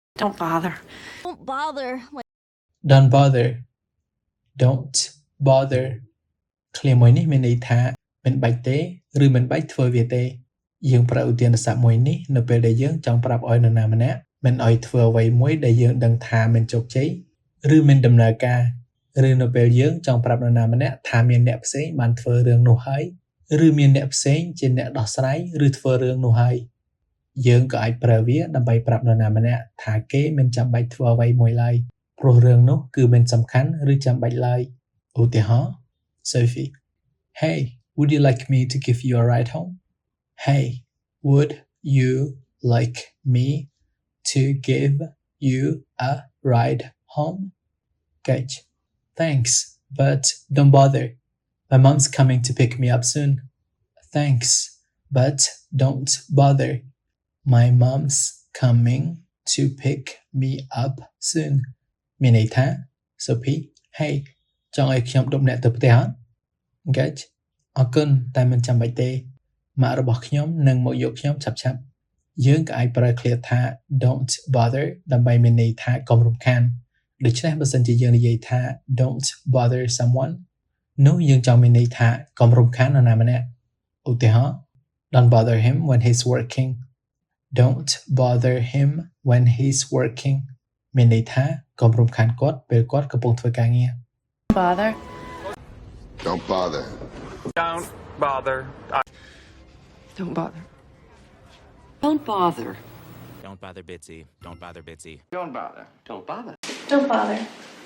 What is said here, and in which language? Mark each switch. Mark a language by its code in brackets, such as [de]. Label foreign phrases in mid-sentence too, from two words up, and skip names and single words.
[en] Don't bother. Don't bother. Don't bother. Don't bother [km] ឃ្លាមួយនេះមានន័យថាមិនបាច់ទេឬមិនបាច់ធ្វើវាទេយើងប្រើឧទានស័ព្ទមួយនេះនៅពេលដែលយើងចង់ប្រាប់ឲ្យនរណាម្នាក់មិនឲ្យធ្វើអ្វីមួយដែលយើងដឹងថាមិនជោគជ័យឬមិនដំណើរការឬនៅពេលយើងចង់ប្រាប់នរណាម្នាក់ថាមានអ្នកផ្សេងបានធ្វើរឿងនោះ ហើយឬមានអ្នកផ្សេងជាអ្នកដោះស្រាយឬធ្វើរឿងនោះហើយយើងក៏អាចប្រើវាដើម្បីប្រាប់នរណាម្នាក់ថាគេមិនចាំបាច់ធ្វើអ្វីមួយឡើយព្រោះរឿងនោះគឺមិនសំខាន់ឬចាំបាច់ឡើយឧទាហ [en] រណ៍ Sophie Hey would you like me to give you a ride home Hey would you like me to give you a ride home Gage Thanks but don't bother My mom's coming to pick me up soon Thanks but don't bother My mom's coming to pick me up soon [km] មានន័យថា [en] Sophie Hey [km] ចង់ឲ្យខ្ញុំដុបអ្នកទៅផ្ទះអត់ [en] Engage [km] អរគុណតែមិនចាំបាច់ទេម៉ាក់របស់ខ្ញុំនឹងមកយកខ្ញុំឆាប់ៗយើងក៏អាចប្រើឃ្លាថា [en] don't bother [km] ដើម្បីមានន័យថាកុំរំខានដូច្នេះបើសិនជាយើងនិយាយថា [en] don't bother someone [km] នោះយើងចង់មានន័យថាកុំរំខាននរណាម្នាក់ឧទាហរណ៍ [en] Don't bother him when he's working Don't bother him when he's working [km] មានន័យថាកុំរំខានគាត់ពេលគាត់កំពុងធ្វើការងារ [en] Bother. Don't bother. Don't bother. Don't bother. Don't bother. Don't bother Bitsy. Don't bother Bitsy. Don't bother. Don't bother. Don't bother.